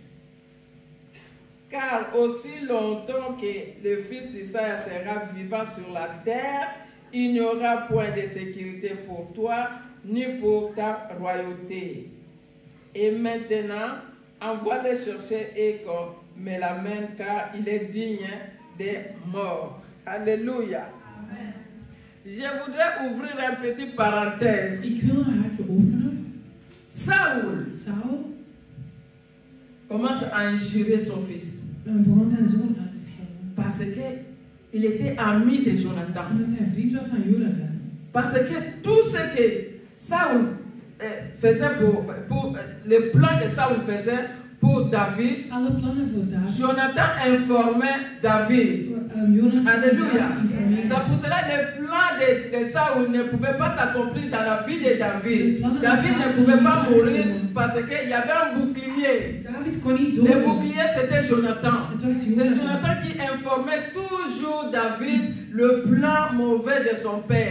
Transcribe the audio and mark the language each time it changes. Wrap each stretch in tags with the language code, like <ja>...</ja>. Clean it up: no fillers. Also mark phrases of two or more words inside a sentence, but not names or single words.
<fr>Car aussi longtemps que le fils d'Isaïe sera vivant sur la terre, il n'y aura point de sécurité pour toi, ni pour ta royauté. Et maintenant, envoie-le chercher et qu'on me l'amène, car il est digne des morts. Alléluia. Amen. Je voudrais ouvrir un petit parenthèse.</fr> <nl>Ik wil een haakje openen.</nl> <fr>Saül commence à injurer son fils.</fr> <nl>Begon zijn zoon uit te schelden.</nl> <fr>Parce qu'il était ami de Jonathan.</fr> <nl>Omdat hij vriend was van Jonathan.</nl> <fr>Parce que tout ce que Saül faisait pour le plan que Saül faisait pour David,</fr> <nl>Alle plannen voor David.</nl> <fr>Jonathan informait David. Alléluia. C'est pour cela que le plan de Saül ne pouvait pas s'accomplir dans la vie de David. David ne pouvait pas mourir parce qu'il y avait un bouclier. Le bouclier, c'était Jonathan. C'est Jonathan qui informait toujours David le plan mauvais de son père.</fr>